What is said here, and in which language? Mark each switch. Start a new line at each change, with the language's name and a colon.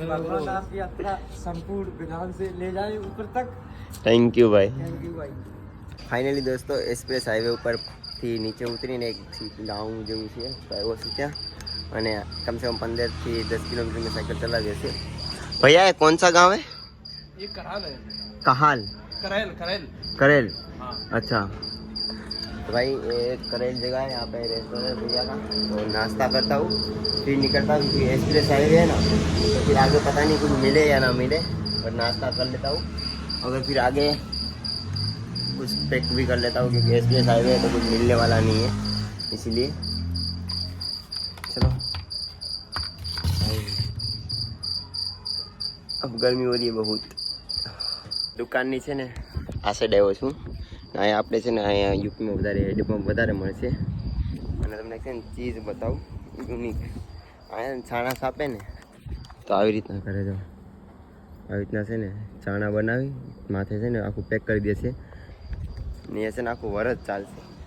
Hindi: संपूर्ण विधान से ले जाए ऊपर तक. थैंक यू भाई.
Gujarati: ફાઇનલી દોસ્તો એક્સપ્રેસ હાઈવે ઉપરથી નીચે ઉતરીને એક ગામ જેવું છે તો આવ્યો છું ત્યાં અને કમસે કમ 15 થી 10 કિલોમીટર મેં સાયકલ ચલાવી હશે.
Hindi: भैया ये कौन सा गांव है? ये कराल है. कहाल? करेल करेल करेल. हाँ. अच्छा तो भाई ये करेल जगह है, यहाँ पे रेस्टोरेंट भैया का. तो नाश्ता करता हूँ फिर निकलता हूँ क्योंकि एक्सप्रेस हाईवे है ना तो फिर आगे पता नहीं कुछ मिले या ना मिले और नाश्ता कर लेता हूँ. अगर फिर आगे कुछ पैक भी कर लेता हूँ क्योंकि एक्सप्रेस हाईवे है तो कुछ मिलने वाला नहीं है इसीलिए. चलो अब गर्मी हो रही है बहुत.
Gujarati: દુકાનની છે ને આ સાઈડ આવ્યો છું. અહીંયા આપણે છે ને અહીંયા યુપીમાં વધારે હેડપંપ વધારે મળશે અને તમને છે ને ચીઝ બતાવું યુનિક. અહીંયા છાણા આપે ને તો આવી રીતના કરે જો આવી રીતના છે ને છાણા બનાવી માથે છે ને આખું પેક કરી દેશે ને એ છે ને આખું વરસ ચાલશે.